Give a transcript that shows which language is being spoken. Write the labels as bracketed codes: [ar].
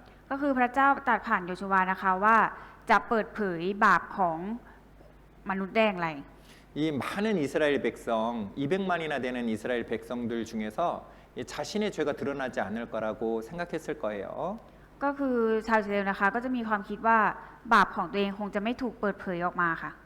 [th] ก็คือพระเจ้าตรัสผ่านโยชูวานะคะว่าจะเปิดเผยบาปของมนุษย์ได้อย่างไร [ko] 이 많은 이스라엘 백성, 200만이나 되는 이스라엘 백성들 중에서 이 자신의 죄가 드러나지 않을 거라고 생각했을 거예요. [th] ก็คือชาวอิสราเอลนะคะก็จะมีความคิดว่าบาปของตัวเองคงจะไม่ถูกเปิดเผยออกมาค่ะ